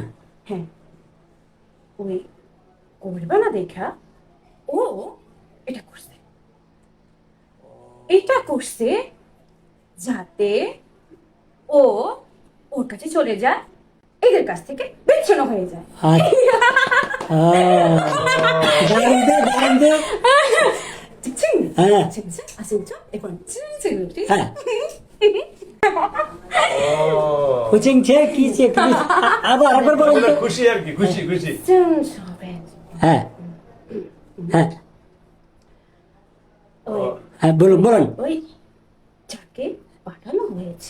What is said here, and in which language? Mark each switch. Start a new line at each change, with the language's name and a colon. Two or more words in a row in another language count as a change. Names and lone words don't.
Bangla: হ্যাঁ, ওই করবে না দেখা ও এটা করছে, এটা করছে যাতে ও ওর কাছে চলে যায়, এদের কাছ থেকে বিচ্ছিন্ন হয়ে যায়।
Korean: 칭칭. 칭칭. 아 진짜? 이건 칭칭이지?
Bangla: কোচিংছে কি আবার আবার বলুন তো। খুশি আর কি, খুশি খুশি।
Korean: 칭찬해.
Bangla: হ্যাঁ হ্যাঁ ওই হ্যাঁ বলুন বলুন। ওই যাকে পাঠানো হয়েছে